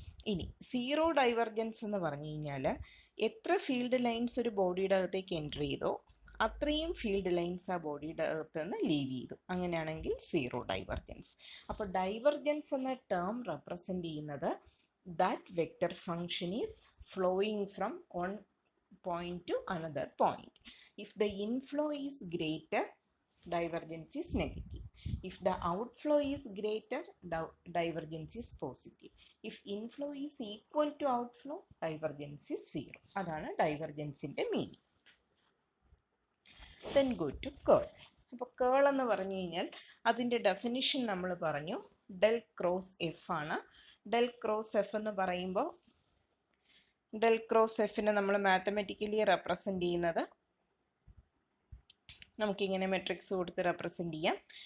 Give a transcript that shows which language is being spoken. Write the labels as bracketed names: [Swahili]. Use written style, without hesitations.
[Malayalam] ഇനി zero divergence എന്ന് പറഞ്ഞു കഴിഞ്ഞാൽ എത്ര ഫീൽഡ് ലൈൻസ് ഒരു ബോഡിയുടെ അകത്തേക്ക് എൻറ്റർ ചെയ്തോ അത്രയും ഫീൽഡ് ലൈൻസ് ആ ബോഡിയുടെ അകത്ത് നിന്ന് ലീവ് ചെയ്തു, അങ്ങനെയാണെങ്കിൽ സീറോ ഡൈവർജൻസ്. അപ്പോൾ ഡൈവർജൻസ് എന്ന ടേം റെപ്രസെൻ്റ് ചെയ്യുന്നത് [English] That vector function is flowing from one point to another point. If the inflow is greater, divergence is negative. If the outflow is greater, divergence is positive. If inflow is equal to outflow, divergence is zero. [Malayalam] അതാണ് ഡൈവർജൻസിൻ്റെ meaning. [English] Then go to curl. [Malayalam] അപ്പോൾ കേൾ എന്ന് പറഞ്ഞു കഴിഞ്ഞാൽ അതിൻ്റെ definition നമ്മൾ പറഞ്ഞു, del cross F ആണ്. Del cross F എന്ന് പറയുമ്പോൾ ഡെൽ ക്രോസ് എഫിനെ നമ്മൾ മാത്തമാറ്റിക്കലി റെപ്രസെൻ്റ് ചെയ്യുന്നത് നമുക്കിങ്ങനെ മെട്രിക്സ് കൊടുത്ത് റെപ്രസെൻ്റ് ചെയ്യാം.